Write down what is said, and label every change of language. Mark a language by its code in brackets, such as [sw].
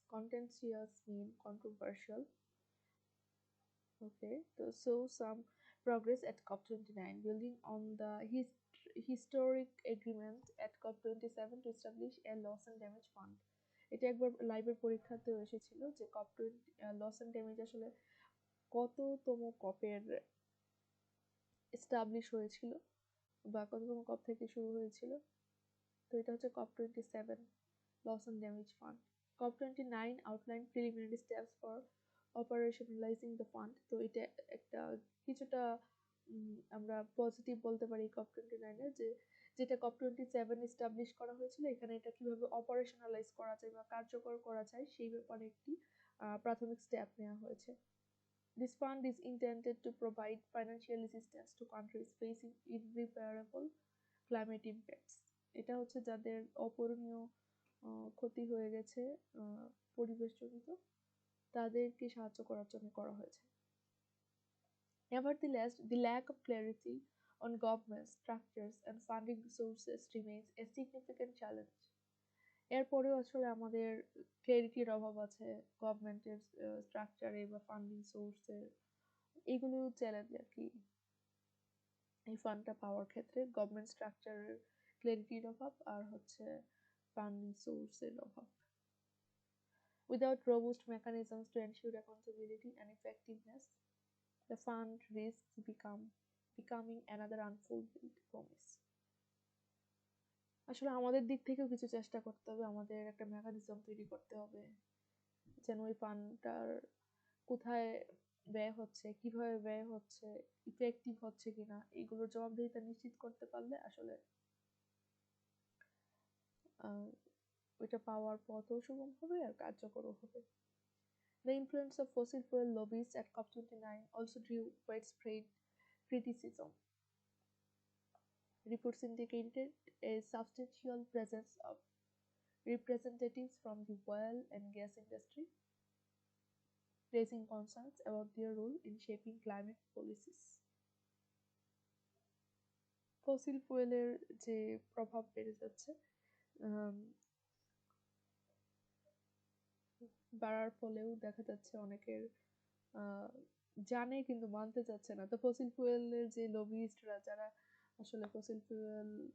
[en] Contentious mean controversial. Okay, so some progress at COP29, building on the historic agreement at COP27 to establish a loss and damage fund. [bn] এটা একবার লাইভের পরীক্ষাতেও এসেছিল যে COP20 loss and damage আসলে কততম কপের establish হয়েছিল বা কততম কপ থেকে শুরু হয়েছিল। তো এটা হচ্ছে [en] COP27 loss and damage fund. COP29 outlined preliminary steps for operationalizing the fund. [bn] তো এটা একটা কিছুটা আমরা পজিটিভ বলতে পারি COP29 এর, যে যেটা COP27 এস্টাবলিশ করা হয়েছিল এখানে এটা কিভাবে অপারেশনালাইজ করা যায় বা কার্যকর করা যায় সেই ব্যাপারে একটি প্রাথমিক স্টেপ নেওয়া হয়েছে। [en] This fund is intended to provide financial assistance to countries facing irreparable [bn] climate impacts, এটা হচ্ছে যাদের অপূরণীয় ক্ষতি হয়ে গেছে পরিবেশজনিত, তাদেরকে সাহায্য করার জন্য করা হয়েছে। [en] Nevertheless, the lack of clarity on government structures and funding sources remains a significant challenge. [bn] এরপরেও আসলে আমাদের ক্ল্যারিটির অভাব আছে গভর্নমেন্টের স্ট্রাকচারে বা ফান্ডিং সোর্সের, এগুলো চ্যালেঞ্জ আর কি। এই ফান্ডটা পাওয়ার ক্ষেত্রে গভর্নমেন্ট স্ট্রাকচারের ক্ল্যারিটির অভাব আর হচ্ছে ফান্ডিং সোর্সের অভাব। [en] Without robust mechanisms to ensure accountability and effectiveness, the fund risks becoming another unfulfilled promise. [bn] আসলে আমাদের দিক থেকেও কিছু চেষ্টা করতে হবে, আমাদের একটা মেকানিজম তৈরি করতে হবে যেন ওই ফান্ডটার কোথায় ব্যয় হচ্ছে, কিভাবে ব্যয় হচ্ছে, ইফেক্টিভ হচ্ছে কিনা, এগুলোর জবাবদিহিতা নিশ্চিত করতে পারলে আসলে ওইটা পাওয়ার পথও সুগম হবে আর কার্যকরও হবে। [en] The influence of fossil fuel lobbies at COP29 also drew widespread criticism. Reports indicated a substantial presence of representatives from the oil and gas industry, raising concerns about their role in shaping climate policies. [bn] Fossil ফুয়েলের যে প্রভাব বেড়ে যাচ্ছে, বাড়ার ফলেও দেখা যাচ্ছে অনেকের জানে কিন্তু মানতে চাচ্ছে না। তো ফসিল ফুয়েলের যে লবিস্টরা, যারা আসলে ফসিল ফুয়েল